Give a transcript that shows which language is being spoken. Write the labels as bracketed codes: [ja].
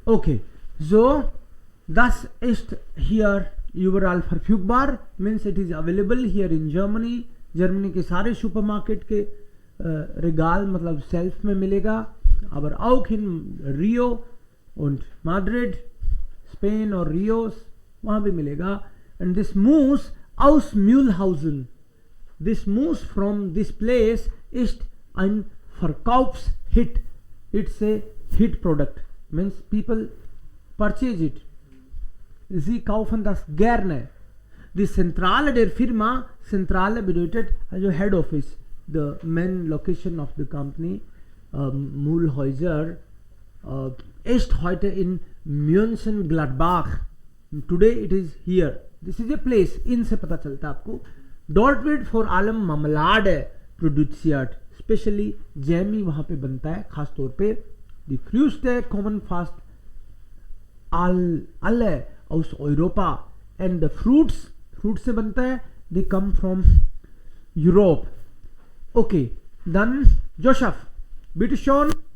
[de] Okay, so das ist hier überall verfügbar, [en] means it is available here in Germany. [hi] Germany के सारे supermarket के regale मतलब self में मिलेगा, [de] aber auch in Rio und Madrid, [hi] Spain और Rios वहाँ भी मिलेगा. [en] And this moose aus Mühlhausen, this moose from this place [de] ist ein Verkaufshit. [en] It's a hit product, means people purchase it. [de] Sie kaufen das gerne. Die Zentrale der Firma, Zentrale bedeutet also Head Office, [en] the main location of the company, [de] Mühlhäuser, ist heute in Mönchengladbach. [en] Today it is here. This is a place. [hi] इनसे पता चलता है आपको. [de] Dort wird vor allem Marmelade produziert. [hi] Specially Jamie वहाँ पे बनता है खास तौर पे. [de] Die Früchte kommen fast alle aus Europa, [en] and the fruits [hi] से बनता है, [en] they come from Europe. [de] Okay, dann Joseph, bitte schon.